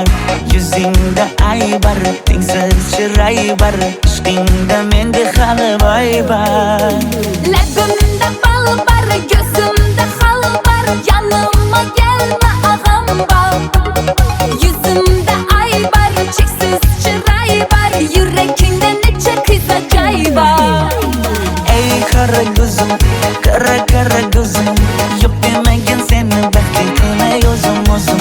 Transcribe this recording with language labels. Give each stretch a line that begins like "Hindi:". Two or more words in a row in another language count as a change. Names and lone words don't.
Uzbek: Yuzingda aybar, tengsiz chiroy bar, ishqingda menda hali boy bar. Labimda bal bar, ko'zimda xal bar,
Turkish: yanıma gelme ağam bar.
Uzbek: Yuzimda ay bar, cheksiz chiroy bar, yurakingda necha qiza joy bar. Ey qara ko'zim, qara ko'zim, yo'q demagan seni baxtli qilmay o'zim.